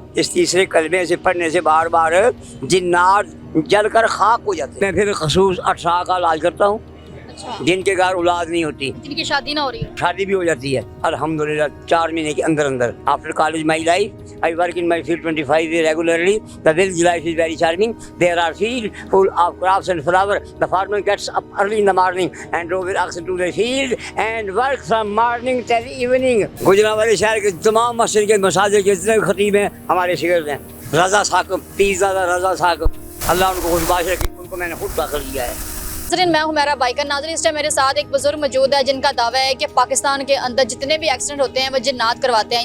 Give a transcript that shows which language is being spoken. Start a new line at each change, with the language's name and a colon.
Hindi: इस तीसरे कलमे से पढ़ने से बार बार जिन्नात जलकर खाक हो जाते हैं। मैं फिर खसूस अठरा का इलाज करता हूँ। अच्छा, जिनके घर औलाद नहीं होती, जिनकी शादी ना हो रही है। शादी भी हो जाती है अल्हम्दुलिल्लाह 4 महीने के अंदर अंदर।
English: After college my life I work in my field 25 years regularly. The village life is very charming. There are fields full of crops and flowers. The farmer gets up early in the morning and drove with oxen to the field and work from morning till evening.
Hindi: गुजरांवाले शहर के तमाम मस्जिद के मसाजिद के जितने खतीब हैं हमारे शिगिर्द हैं। रजा साकब, पीज़ा रजा साकब, अल्लाह उनको खुशबाश रखे, उनको मैंने खुद दाखिल किया है। नाज़रीन, मैं हुमैरा बाइकर। नाज़रीन, इस टाइम मेरे साथ एक बुजुर्ग मौजूद है जिनका दावा है कि पाकिस्तान के अंदर जितने भी एक्सीडेंट होते हैं वो जिन्नात करवाते हैं।